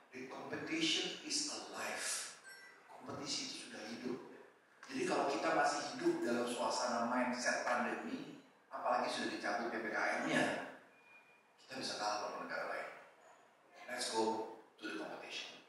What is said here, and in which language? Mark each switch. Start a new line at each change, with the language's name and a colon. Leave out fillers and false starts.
English: The competition is alive.
Indonesian: Kompetisi itu sudah hidup. Jadi kalau kita masih hidup dalam suasana mindset pandemi, apalagi sudah dicabut PPKM-nya, kita bisa kalah dengan negara lain.
English: Let's go to the competition.